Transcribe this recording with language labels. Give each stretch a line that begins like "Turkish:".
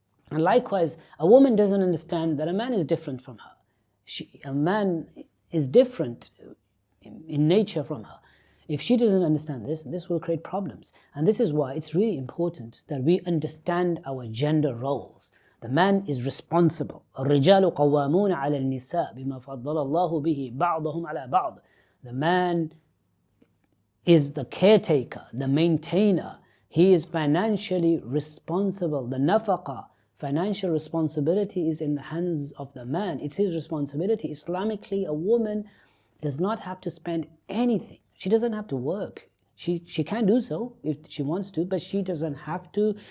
English: And likewise, a woman doesn't understand that a man is different from her. A man is different in nature from her. If she doesn't understand this, this will create problems. And this is why it's really important that we understand our gender roles. The man is responsible.
Arabic: الرجال قوامون على النساء بما فضل الله به بعضهم على بعض.
English: The man is the caretaker, the maintainer. He is financially responsible. The nafaqa, financial responsibility, is in the hands of the man. It's his responsibility. Islamically, a woman does not have to spend anything. She doesn't have to work. She can do so if she wants to, but she doesn't have to.